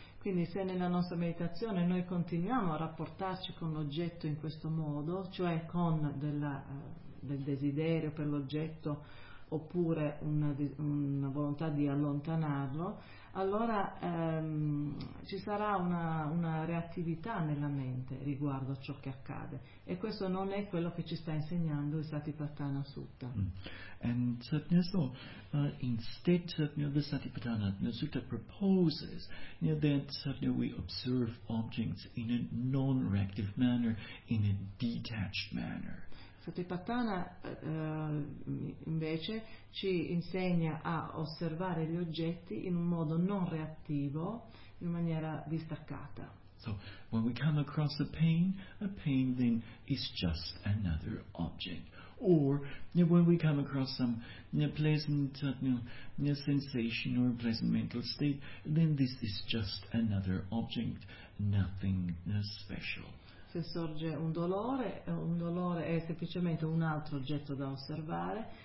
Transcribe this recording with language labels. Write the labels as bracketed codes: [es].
[it] Quindi se nella nostra meditazione noi continuiamo a rapportarci con l'oggetto in questo modo, cioè con del desiderio per l'oggetto oppure una volontà di allontanarlo, allora ci sarà una reattività nella mente riguardo a ciò che accade, e questo non è quello che ci sta insegnando il Satipatthana Sutta. [en] And so instead the Satipatthana Sutta proposes that we observe objects in a non-reactive manner, in a detached manner. [it] Satipatthana invece ci insegna a osservare gli oggetti in un modo non reattivo, in maniera distaccata. [en] So, when we come across a pain then is just another object. Or when we come across some pleasant sensation or pleasant mental state, then this is just another object, nothing special. [it] Se sorge un dolore è semplicemente un altro oggetto da osservare.